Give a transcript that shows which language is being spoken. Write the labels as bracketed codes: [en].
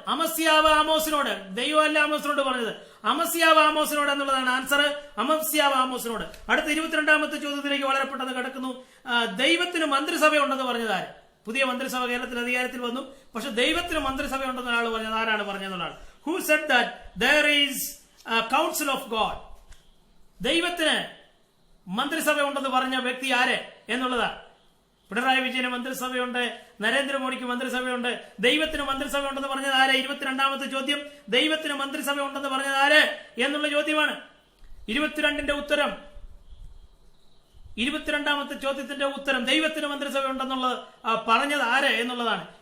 [ml] അമസ്യാവ് ആമോസിനോട്, ദൈവമല്ല ആമോസിനോട് പറഞ്ഞത്, അമസ്യാവ് ആമോസിനോട് എന്നുള്ളതാണ് ആൻസർ. അമസ്യാവ് ആമോസിനോട്. അടുത്ത 22ാമത്തെ ചോദ്യത്തിലേക്ക് വളരെ പെട്ടെന്ന് കിടക്കുന്നു. ദൈവത്തിന് മന്ത്രിസഭ ഉണ്ടെന്ന് പറഞ്ഞത് ആര്? പുതിയ മന്ത്രിസഭ കേരളത്തിൽ അധികാരത്തിൽ വന്നു, പക്ഷെ ദൈവത്തിന് മന്ത്രിസഭ ഉണ്ടെന്ന ആൾ പറഞ്ഞത് ആരാണ് പറഞ്ഞതെന്നുള്ളതാണ്. [en] Who said that there is a council of God? [ml] ദൈവത്തിന് മന്ത്രിസഭ ഉണ്ടെന്ന് പറഞ്ഞ വ്യക്തി ആര് എന്നുള്ളതാണ്. പിണറായി വിജയന് മന്ത്രിസഭയുണ്ട്, നരേന്ദ്രമോദിക്ക് മന്ത്രിസഭയുണ്ട്. ദൈവത്തിന് മന്ത്രിസഭ ഉണ്ടെന്ന് പറഞ്ഞത് ആര്? 22ാമത്തെ ചോദ്യം, ദൈവത്തിന് മന്ത്രിസഭ ഉണ്ടെന്ന് പറഞ്ഞത് ആര് എന്നുള്ള ചോദ്യമാണ്. 22ന്റെ ഉത്തരം, 22ാമത്തെ ചോദ്യത്തിന്റെ ഉത്തരം ദൈവത്തിന് മന്ത്രിസഭ ഉണ്ടെന്നുള്ളത് പറഞ്ഞത് ആര് എന്നുള്ളതാണ്.